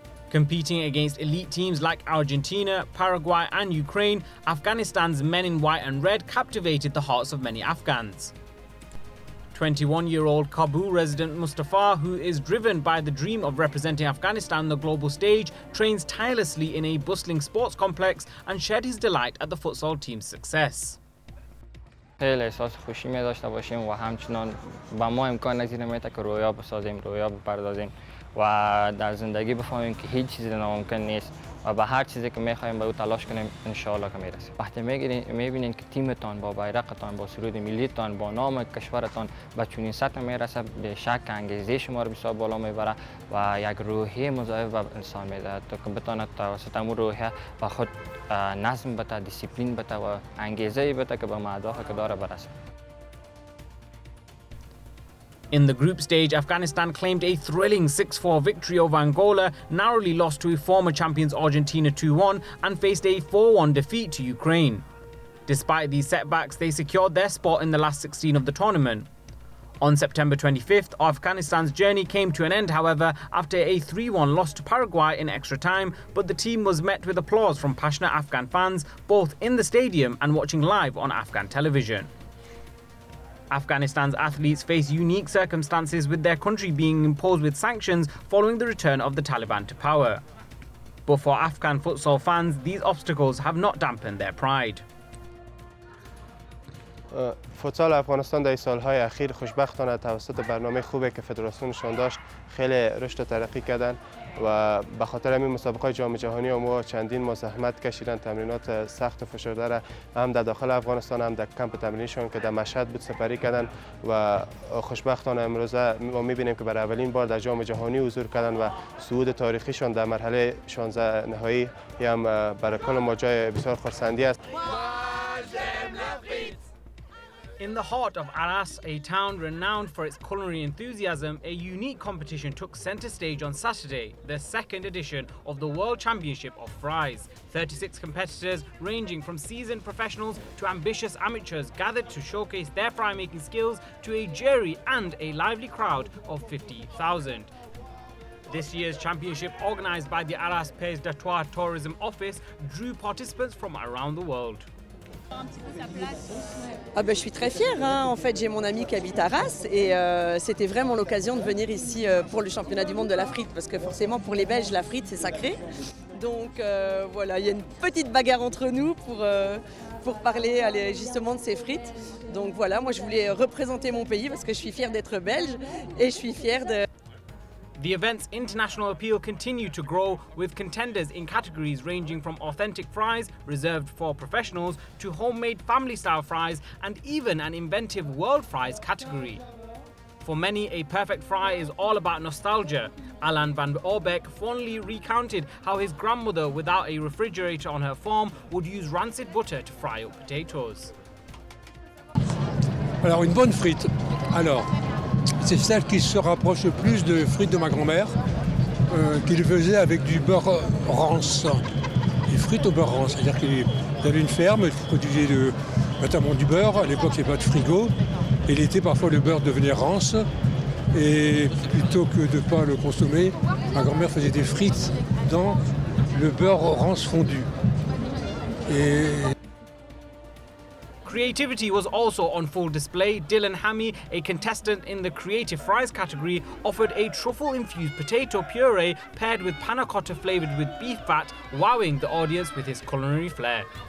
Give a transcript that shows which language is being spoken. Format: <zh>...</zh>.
<en>Competing against elite teams like Argentina, Paraguay and Ukraine, Afghanistan's men in white and red captivated the hearts of many Afghans. 21-year-old Kabul resident Mustafa, who is driven by the dream of representing Afghanistan on the global stage, trains tirelessly in a bustling sports complex and shared his delight at the futsal team's success.</en> <fa>خیلی احساس خوشی می داشته باشیم و همچنان با ما امکان نگذیریم که رویا بسازیم، رویا بپردازیم و در زندگی بفهمیم که هیچ چیزی ناممکن نیست و به هر چیزی که می‌خوایم به او تلاش کنیم ان شاء الله که میرسیم. وقتی می‌بینین که تیمتان با بیرقتان با سرود ملیتان با نام کشورتان به چنین سطح میرسه به شک انگیزه شما رو بسیار بالا میبره و یک روحیه مضاعف به انسان میده تا که بتواند توسط امور روحیه و خود نظم بده، دیسیپلین بده و انگیزه بده که به اهدافی که داره برسه.</fa> <en>In the group stage, Afghanistan claimed a thrilling 6-4 victory over Angola, narrowly lost to former champions Argentina 2-1 and faced a 4-1 defeat to Ukraine. Despite these setbacks, they secured their spot in the last 16 of the tournament. On September 25th, Afghanistan's journey came to an end, however, after a 3-1 loss to Paraguay in extra time, but the team was met with applause from passionate Afghan fans, both in the stadium and watching live on Afghan television. Afghanistan's athletes face unique circumstances, with their country being imposed with sanctions following the return of the Taliban to power. But for Afghan futsal fans, these obstacles have not dampened their pride.</en> <fa>فوتسال افغانستان در سالهای اخیر خوشبختانه توسط برنامه خوبی که فدراسیونشان داشت خیلی رشد و ترقی کردن و به خاطر همین مسابقات جام جهانی ما چندین ما زحمت کشیدن، تمرینات سخت و فشرده را هم در داخل افغانستان هم در کمپ تمرینیشون که در مشهد بود سپری کردن و خوشبختانه امروزه ما می‌بینیم که برای اولین بار در جام جهانی حضور کردن و صعود تاریخیشون در مرحله 16 نهایی هم برای کل ما جای بسیار خرسندی است.</fa> <en>In the heart of Arras, a town renowned for its culinary enthusiasm, a unique competition took centre stage on Saturday, the second edition of the World Championship of Fries. 36 competitors, ranging from seasoned professionals to ambitious amateurs, gathered to showcase their fry-making skills to a jury and a lively crowd of 50,000. This year's championship, organised by the Arras Pays d'Artois Tourism Office, drew participants from around the world.</en> <fr>Je suis très fière. En fait, j'ai mon ami qui habite à Arras et c'était vraiment l'occasion de venir ici pour le championnat du monde de la frite parce que forcément pour les Belges, la frite c'est sacré. Donc voilà, il y a une petite bagarre entre nous pour parler justement de ces frites. Donc voilà, moi je voulais représenter mon pays parce que je suis fière d'être belge et je suis fière de...</fr> <en>The event's international appeal continued to grow, with contenders in categories ranging from authentic fries, reserved for professionals, to homemade family-style fries, and even an inventive world fries category. For many, a perfect fry is all about nostalgia. Alan van Orbeck fondly recounted how his grandmother, without a refrigerator on her farm, would use rancid butter to fry up potatoes.</en> <fr>Alors, une bonne frite. Alors, c'est celle qui se rapproche le plus de frites de ma grand-mère, qu'il faisait avec du beurre rance. Des frites au beurre rance, c'est-à-dire qu'il avait une ferme, il produisait notamment du beurre. À l'époque, il n'y avait pas de frigo. Et l'été, parfois, le beurre devenait rance. Et plutôt que de ne pas le consommer, ma grand-mère faisait des frites dans le beurre rance fondu. Et</fr> <en>Creativity was also on full display. Dylan Hammy, a contestant in the Creative Fries category, offered a truffle-infused potato puree paired with panna cotta flavoured with beef fat, wowing the audience with his culinary flair.</en>